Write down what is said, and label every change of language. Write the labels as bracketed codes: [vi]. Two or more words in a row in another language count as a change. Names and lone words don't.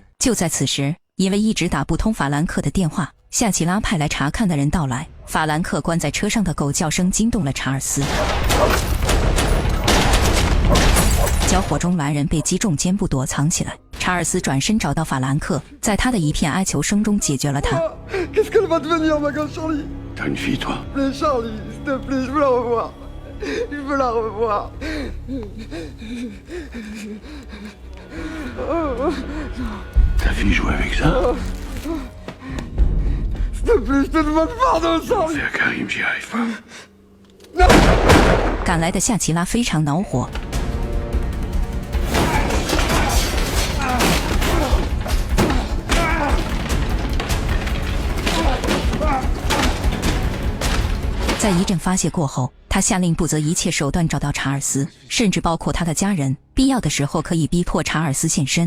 [zh] 就在此时，因为一直打不通法兰克的电话，夏奇拉派来查看的人到来。法兰克关在车上的狗叫声惊动了查尔斯。交火中，蓝人被击中肩部躲藏起来。查尔斯转身找到法兰克，在他的一片哀求声中解决了他。 [fr] Qu'est-ce qu'elle va devenir, ma gosse Charlie? T'as une fille, toi? Charlie, s'il te plaît, je veux la revoir. Je veux la revoir. Ta fille jouait avec ça? S'il te plaît, je te demande pardon, Charlie. Fais à Karim, j'y arrive pas. [zh] 赶来的夏奇拉非常恼火。在一阵发泄过后，他下令不择一切手段找到查尔斯，甚至包括他的家人，必要的时候可以逼迫查尔斯现身。